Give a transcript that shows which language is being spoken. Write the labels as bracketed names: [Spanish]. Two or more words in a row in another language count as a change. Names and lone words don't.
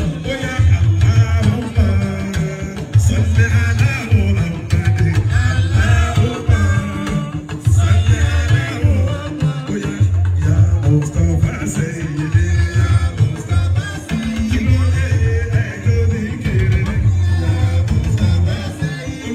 [Yoruba] Oya, [Arabic] اللهم صل على محمد. اللهم صل على محمد. Oya, يا مصطفى سيدي. يا مصطفى سيدي. [Yoruba] Kí ló dé? Ẹ jó ní kiri. [Arabic] يا مصطفى سيدي.